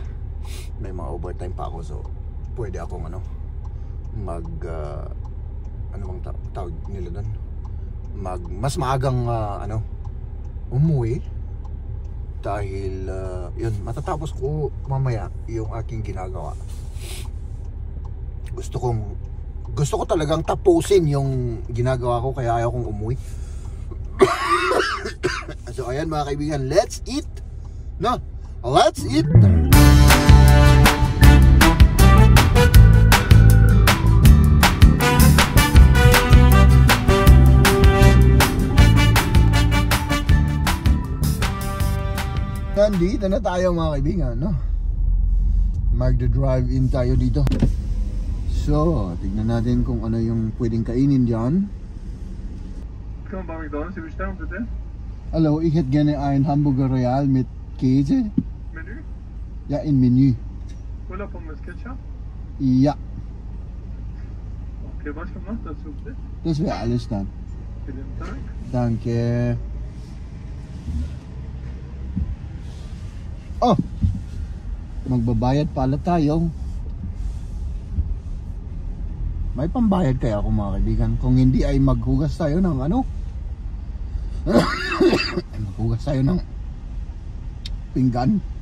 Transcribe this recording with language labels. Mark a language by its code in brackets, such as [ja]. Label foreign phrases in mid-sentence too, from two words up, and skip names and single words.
[tl] May mga overtime pa ako, so pwede akong ano bang tawag nila doon, mas maagang umuwi dahil yun, matatapos ko mamaya yung aking ginagawa. Gusto ko talagang tapusin yung ginagawa ko, kaya ayaw kong umuwi. So ayan mga kaibigan, [en] let's eat. No, let's eat. [tl] Nandito na tayo mga kaibigan, no? Magda-drive-in tayo dito. So, tignan natin kung ano yung pwedeng kainin dyan. [nl] Kom bij McDonald's, [de] wie bestellen bitte? [nl] Hallo, ik [de] hätte gerne ein Hamburger Royal mit Käse. Menü? Ja, in Menü. Cola Pommes Ketchup? Ja, Okay, was kommt noch dazu bitte? das wäre alles dann. Vielen Dank. Danke. Oh, magbabayad pala tayo. May pambayad kaya ako mga kaibigan. Kung hindi ay maghugas tayo ng ano. Maghugas tayo ng pinggan.